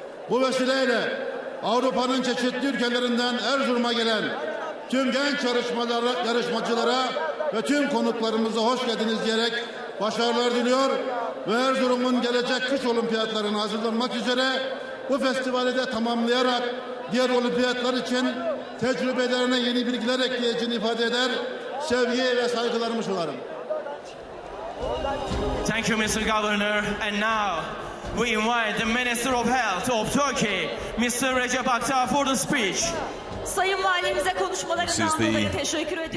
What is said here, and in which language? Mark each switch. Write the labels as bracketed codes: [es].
[tr] Bu vesileyle Avrupa'nın çeşitli ülkelerinden Erzurum'a gelen tüm genç yarışmacılara ve tüm konuklarımıza hoş geldiniz diyerek başarılar diliyor ve Erzurum'un gelecek kış olimpiyatlarına hazırlanmak üzere bu festivali de tamamlayarak diğer olimpiyatlar için tecrübelerine yeni bilgiler ekleyeceğini ifade eder, sevgi ve saygılarımı sunarım. [en] Thank you, Mr. Governor. And now we invite the Minister of Health of Turkey, Mr. Recep Akta, for the speech. [tr] Sayın Valimize konuşmalarından dolayı teşekkür ediyoruz.